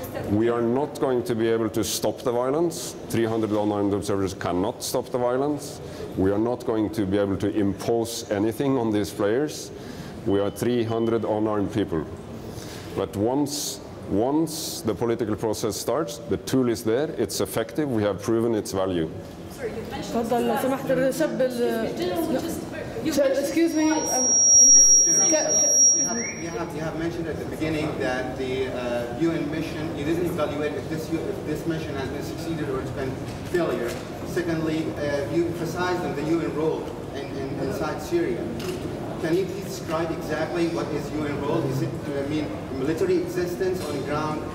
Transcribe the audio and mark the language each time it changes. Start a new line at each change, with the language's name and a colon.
English: We are not going to be able to stop the violence. 300 unarmed observers cannot stop the violence. We are not going to be able to impose anything on these players. We are 300 unarmed people. But once the political process starts, the tool is there, it's effective, we have proven its value.
Arabic: تفضل لو سمحت الشاب
English: excuse me. You have mentioned at the beginning that the UN mission, you didn't evaluate if this mission has been succeeded or it's been failure. Secondly, you emphasized on the UN role inside Syria. Can you please describe exactly what is UN role? Is it, military existence on the ground?